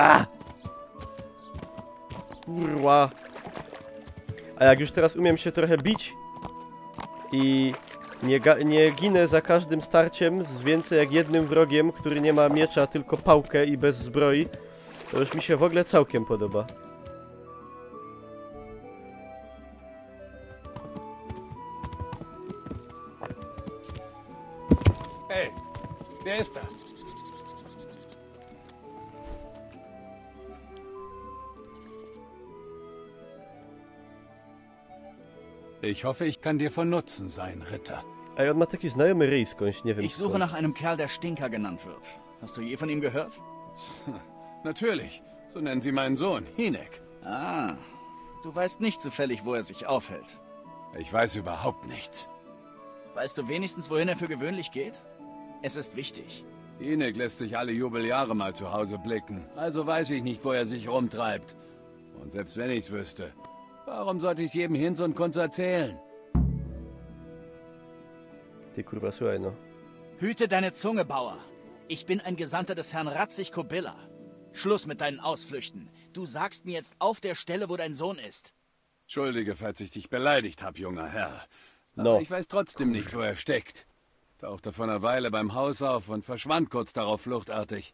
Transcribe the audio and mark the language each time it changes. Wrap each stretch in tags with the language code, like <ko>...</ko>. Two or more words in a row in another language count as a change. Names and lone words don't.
<pl>Kurwa. A jak już teraz umiem się trochę bić i nie ginę za każdym starciem z więcej jak jednym wrogiem, który nie ma miecza, tylko pałkę i bez zbroi, to już mi się w ogóle całkiem podoba.</pl> <de>Hey, wer ist da? Ich hoffe, ich kann dir von Nutzen sein, Ritter.</de> <pl>Ej, on ma taki znajomy ryj skądś, nie wiem</pl> <de>Ich suche</de> <pl>skąd.</pl> <de>nach einem Kerl, der Stinker genannt wird. Hast du je von ihm gehört? Natürlich. So nennen sie meinen Sohn, Hinek. Ah, du weißt nicht zufällig, wo er sich aufhält. Ich weiß überhaupt nichts. Weißt du wenigstens, wohin er für gewöhnlich geht? Es ist wichtig. Hinek lässt sich alle Jubeljahre mal zu Hause blicken. Also weiß ich nicht, wo er sich rumtreibt. Und selbst wenn ich's wüsste, warum sollte ich's jedem Hinz und Kunz erzählen?</de> <pl>Ty kurwa, słuchaj no.</pl> <de>Hüte deine Zunge, Bauer. Ich bin ein Gesandter des Herrn Ratzig-Kobilla. Schluss mit deinen Ausflüchten. Du sagst mir jetzt auf der Stelle, wo dein Sohn ist. Entschuldige, falls ich dich beleidigt habe, junger Herr. Aber</de> <pl>No.</pl> <de>ich weiß trotzdem nicht, wo er steckt. Tauchte vor einer Weile beim Haus auf und verschwand kurz darauf fluchtartig.</de>